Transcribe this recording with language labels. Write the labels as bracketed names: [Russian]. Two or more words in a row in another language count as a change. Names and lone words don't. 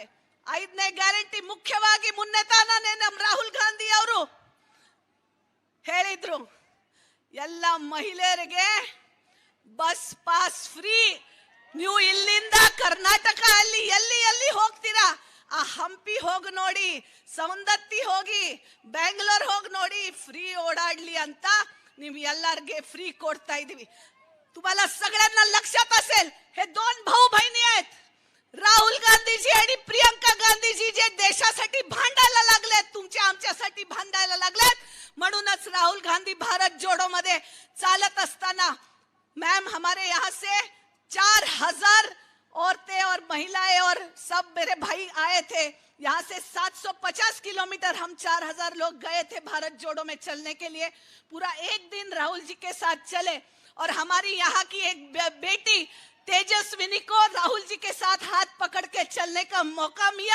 [Kannada] 5ನೇ ಗ್ಯಾರಂಟಿ ಮುಖ್ಯವಾಗಿ ಮುನ್ನೆ ತಾನೇ ನಮ್ ರಾಹುಲ್ ಗಾಂಧಿ ಅವರು ಹೇಳಿದ್ರು, ಎಲ್ಲ ಮಹಿಳೆಯರಿಗೆ ಬಸ್ ಪಾಸ್ ಫ್ರೀ. ನೀವು ಇಲ್ಲಿಂದ ಕರ್ನಾಟಕ ಅಲ್ಲಿ ಎಲ್ಲಿ ಎಲ್ಲಿ ಹೋಗ್ತೀರಾ, ಆ ಹಂಪಿ ಹೋಗಿ ನೋಡಿ, ಸೌಂದತ್ತಿ ಹೋಗಿ, ಬೆಂಗಳೂರು ಹೋಗಿ ನೋಡಿ, [Marathi] फ्री ओढाडली [Kannada] ಅಂತ ನೀವು ಎಲ್ಲರಿಗೆ फ्री ಕೊಡ್ತಾ ಇದೀವಿ. [Marathi] तुम्हाला सगळ्यांना लक्षात असेल हे दोन भाऊ बहिणी आहेत, राहुल गांधीजी आणि प्रियंका गांधीजी, जे देशासाठी भांडायला लागलेत, तुमच्या आमच्यासाठी भांडायला लागलेत. म्हणूनच राहुल गांधी भारत जोडो मध्ये चालत असताना [Hindi] मैम हमारे यहाँ से 4000 औरतें और महिलाएं और सब मेरे भाई आए थे. यहाँ से 750 किलोमीटर हम 4000 लोग गए थे भारत जोड़ो में चलने के लिए. पूरा एक दिन राहुल जी के साथ चले और हमारी यहाँ की एक बेटी तेजस्विनी को राहुल जी के साथ हाथ पकड़ के चलने का मौका मिला.